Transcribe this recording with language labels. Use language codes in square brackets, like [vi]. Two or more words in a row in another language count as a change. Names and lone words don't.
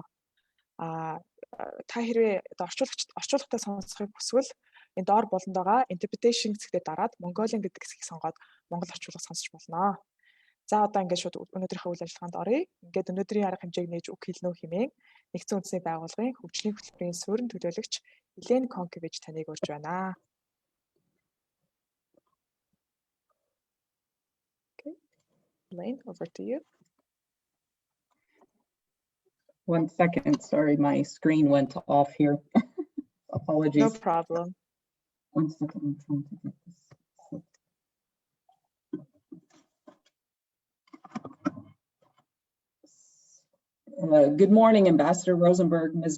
[mn] Та хэрвээ орчуулагчтай сонсохыг хүсвэл энэ доор болонд байгаа interpretation хэсэгтээ дараад Mongolian гэдэг хэсгийг сонгоод монгол орчуулга сонсож болно. За одоо ингээд шууд өнөөдрийнхөө үйл ажиллагаанд оръё. Ингээд өнөөдрийн арга хэмжээг нээж үг хэлнэ үү хэмээн нэгдсэн үндэсний байгууллагын хөгжлийн хөтөлбөрийн суурин төлөөлөгч Елен Конкевич таныг урьж байна. [en] Okay. Elaine, over to you. 1 second, sorry, my screen went off here. Apologies. No problem. 1 second, I'm trying to get this. Good morning, Ambassador Rosenberg, Ms.